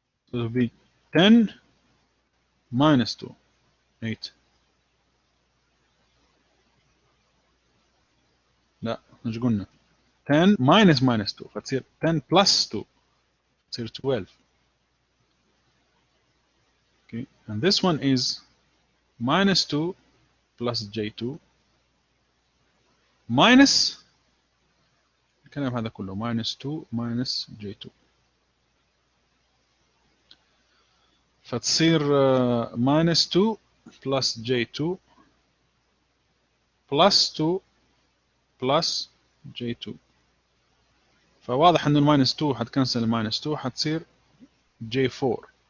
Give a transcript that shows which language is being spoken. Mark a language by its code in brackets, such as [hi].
[en] So it will be 10 minus 2 8. [ar] لا مش قلنا 10 minus minus 2 فتصير 10 plus 2 تصير 12. [en] Okay, and this one is minus 2 plus j2 minus [ar] الكلام هذا كله [en] minus 2 minus j2 [ar] فتصير [en] minus 2 plus j2 plus 2 plus j2. [ar] فواضح انه الماينس 2 حتكنسل الماينس 2 حتصير j4.